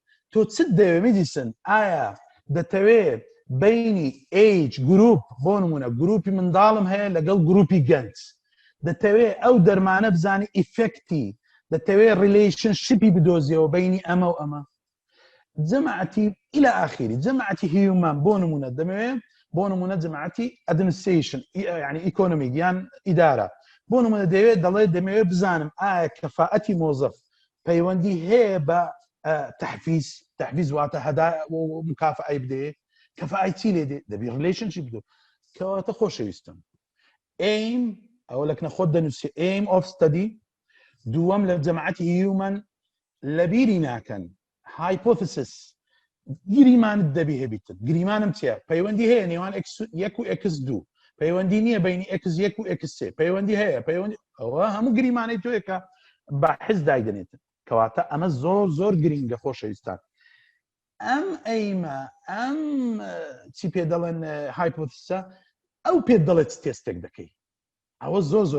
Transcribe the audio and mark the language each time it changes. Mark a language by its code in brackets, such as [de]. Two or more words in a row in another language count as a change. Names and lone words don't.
[ckb] تۆ چ دەوێ میدیسن ئایا دەتەوێت بینی [en] age group [ckb] بۆ نمونە گروپی منداڵم هەیە لەگەڵ گروپی گەنج دەتەوێت ئەو دەرمانە بزانی ئیفکتی دەتەوێت ریلیشنشیپی بدۆزیەوە بینی ئەمە و ئەمە جەماعەتی [ar] إلى آخره [ckb] جەماعەتی هیومان بۆ نمونە دەمەوێت بۆ نمونە جەماعەتی ئەدمنستریشن یعنی ئیکۆنۆمیک یان ئیدارە بۆ نمونە دەوێت دەڵێت دەمەوێت بزانم ئایا کەفاءەتی مۆزەف پەیوەندی هەیە بە تحفیز واتە هەدا و مکافعی بدێ کەفاءەتی چی لێ دێ دەبی ریلیشنشیپ بدۆ کەواتە خۆشەویستم aim ئەوە لەکنە خۆت دەنووسی [en] aim of study [ckb] دووەم لە جەماعەتی هیومن لەبیری ناکەن hypothesis گریمانت دەبی هەبیتت گریمانم چیە پەیوەندی هەیە نێوان یەک و x2 پەیوەندی نییە بینی x1 و x3 پەیوەندی هەیە پەیوەندی ئەوە هەموو گریمانەی تۆیەکە بە حز دایدنێتن کەواتە ئەمە زۆر زۆر گرینگە خۆشەویستان ئەم ئەیمە ئەم چی پێ دەڵێن هایپۆتسە ئەو پێ دەڵێت تێستێک دەکەی ئەوە زۆر زۆر